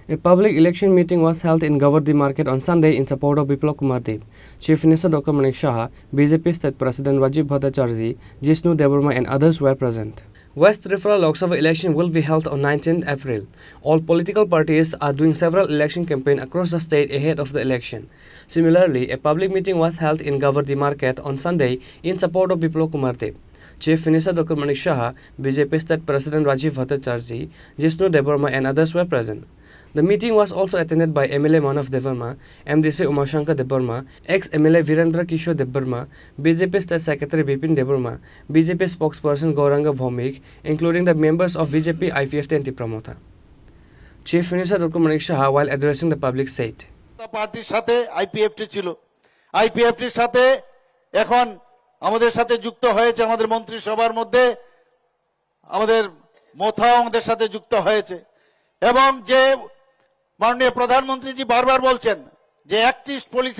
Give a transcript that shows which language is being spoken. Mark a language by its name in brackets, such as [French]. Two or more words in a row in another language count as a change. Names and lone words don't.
[English] A public election meeting was held in Govardhan Market on Sunday in support of Biplab Kumar Deb. Chief Minister Dr. Manik Shah, BJP State President Rajiv Bhattacharjee, Jishnu Debarma and others were present. West Tripura Lok Sabha election will be held on 19th April. All political parties are doing several election campaigns across the state ahead of the election. Similarly, a public meeting was held in Govardhan Market on Sunday in support of Biplab Kumar Deb. Chief Minister Dr. Manik Shah, BJP State President Rajiv Bhattacharjee, Jishnu Debarma and others were present. The meeting was also attended by MLA Manav Debarma, MDC Umashankar Debarma, ex-MLA Virendra Kishore Debarma, BJP State Secretary Bipin Debarma, BJP spokesperson Gauranga Bhaumik, including the members of BJP IPFT and Tipramotha. Chief Minister Dr. Manik Shah, while addressing the public, said, [Bangla] পার্টির সাথে আইপিএফটি ছিল আইপিএফটির সাথে এখন আমাদের সাথে যুক্ত হয়েছে আমাদের মন্ত্রিসভার মধ্যে আমাদের মোথাও আমাদের সাথে যুক্ত হয়েছে এবং যে মাননীয় প্রধানমন্ত্রীজি বারবার বলছেন যে অ্যাক্ট ইস্ট পলিসির